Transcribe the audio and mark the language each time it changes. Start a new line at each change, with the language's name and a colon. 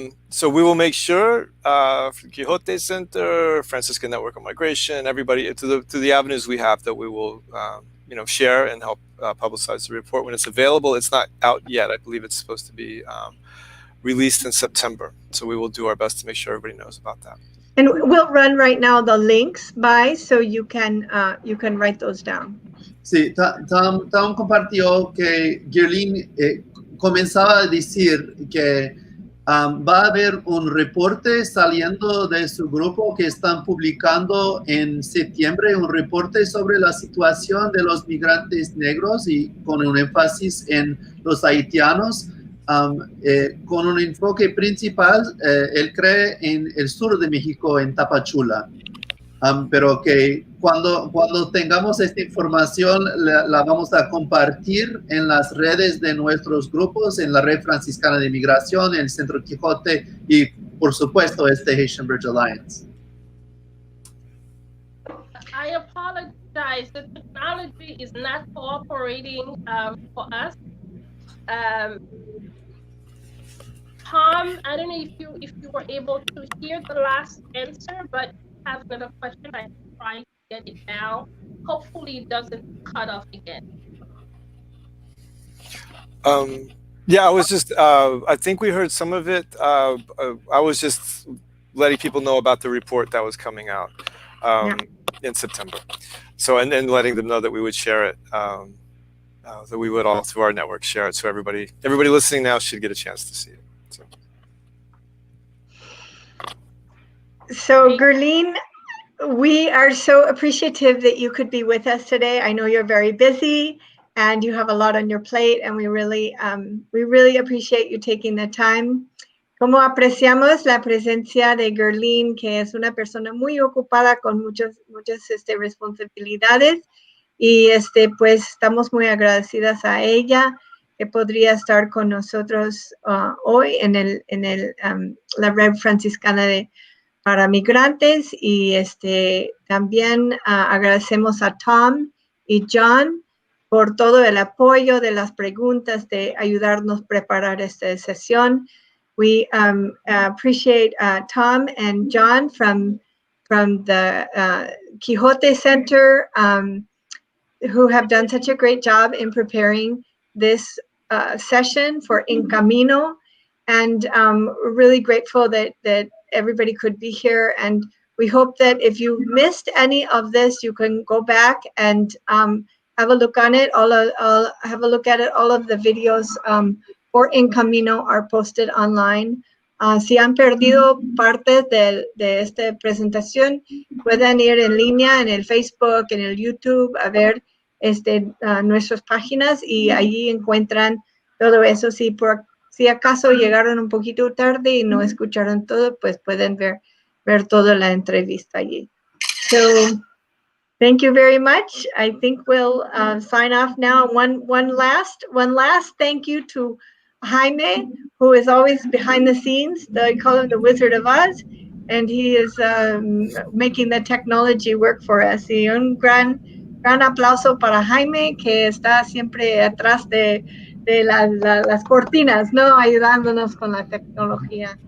English: So we will make sure Quixote Center, Franciscan Network on Migration, everybody to the avenues we have that we will share and help publicize the report when it's available. It's not out yet. I believe it's supposed to be released in September. So we will do our best to make sure everybody knows about that. And we'll run right now the links so you can write those down.
Spanish: Sí, Tom compartió que Guerline comenzaba a decir que va a haber un reporte saliendo de su grupo que están publicando en septiembre, un reporte sobre la situación de los migrantes negros y con un énfasis en los haitianos, con un enfoque principal, él cree en el sur de México, en Tapachula. Pero que cuando tengamos esta información la vamos a compartir en las redes de nuestros grupos, en la Red Franciscana de Migración, en el Centro Quijote y, por supuesto, Haitian Bridge Alliance.
English: I apologize. The technology is not cooperating for us. Tom, I don't know if you were able to hear the last answer, but have another question. I try to get it now. Hopefully it doesn't cut off again. Yeah, I was just, I think we heard some of it. I was just letting people know about the report that was coming out in September. So, and then letting them know that we would share it, that we would all through our network share it. So everybody listening now should get a chance to see it. So Guerline, we are so appreciative that you could be with us today. I know you're very busy and you have a lot on your plate, and we really appreciate you taking the time.
Spanish: Como apreciamos la presencia de Guerline, que es una persona muy ocupada con muchas responsabilidades, y pues estamos muy agradecidas a ella que podría estar con nosotros hoy en la Red Franciscana para migrantes, y también agradecemos a Tom y John por todo el apoyo de las preguntas, de ayudarnos a preparar esta sesión.
English: We appreciate Tom and John from the Quixote Center, who have done such a great job in preparing this session for In Camino, and really grateful that everybody could be here, and We hope that if you missed any of this, you can go back and have a look on it. Have a look at it. All of the videos for En Camino are posted online.
Spanish: Si han perdido partes de esta presentación, pueden ir en línea en el Facebook, en el YouTube, a ver nuestras páginas y allí encuentran todo eso. Si acaso llegaron un poquito tarde y no escucharon todo, pues pueden ver toda la entrevista allí.
English: So, thank you very much. I think we'll sign off now. One last thank you to Jaime, who is always behind the scenes. I call him the Wizard of Oz, and he is making the technology work for us.
Spanish: Y un gran aplauso para Jaime, que está siempre atrás de las cortinas, ¿no? Ayudándonos con la tecnología.